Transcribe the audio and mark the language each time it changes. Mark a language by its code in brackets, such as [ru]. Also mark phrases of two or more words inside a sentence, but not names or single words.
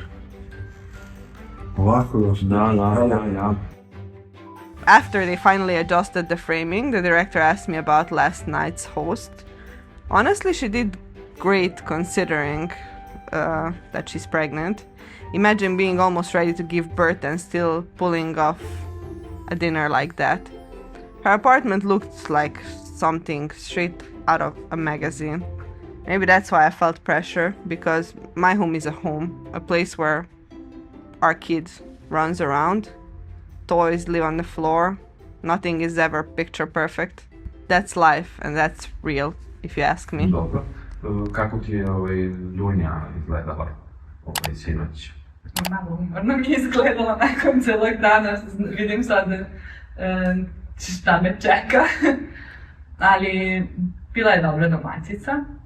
[sr] Ovako još? Da. [en] After they finally adjusted the framing, the director asked me about last night's host. Honestly, she did great considering that she's pregnant. Imagine being almost ready to give birth and still pulling off a dinner like that. Her apartment looked like something straight out of a magazine. Maybe that's why I felt pressure, because my home is a home, a place where our kid runs around. Toys live on the floor. Nothing is ever picture perfect. That's life and that's real, if you ask me. [sr] Dobro. Kako ti je Dunja izgledala sinoć? Malo umorno mi je izgledala nakon celog dana. Vidim sad šta me čeka. Ali bila je dobra domaćica.